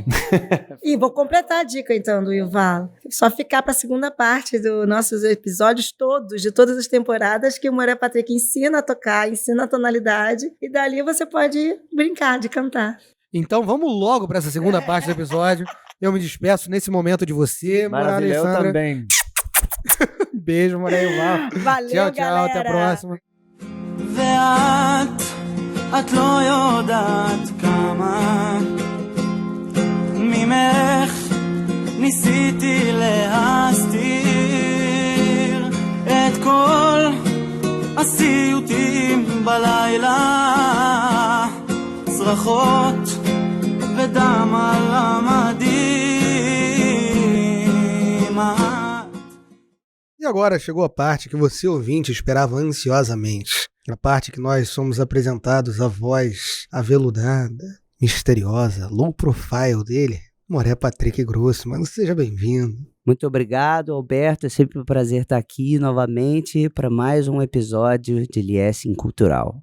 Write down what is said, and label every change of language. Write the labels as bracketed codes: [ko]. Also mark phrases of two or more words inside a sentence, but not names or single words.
[pt] E vou completar a dica, então, do Yuval. Só ficar para a segunda parte dos nossos episódios todos, de todas as temporadas, que o Moré Patrick ensina a tocar, ensina a tonalidade, e dali você pode brincar de cantar. Então vamos logo para essa segunda parte do episódio. Eu me despeço nesse momento de você, Moré Maravilha, eu Alessandra. também. Beijo, Moré Yuval. Valeu, Tchau, galera. até a próxima. [he] את לא יודעת כמה ממך ניסיתי להסתיר את כל הסיוטים בלילה, צרחות ודם על המדים. [pt] E agora chegou a parte que você, ouvinte, esperava ansiosamente. A parte que nós somos apresentados à voz aveludada, misteriosa, low profile dele, Moré Patrick Grossman. Seja bem-vindo. Muito obrigado, Alberto. É sempre um prazer estar aqui novamente para mais um episódio de Liesing Cultural.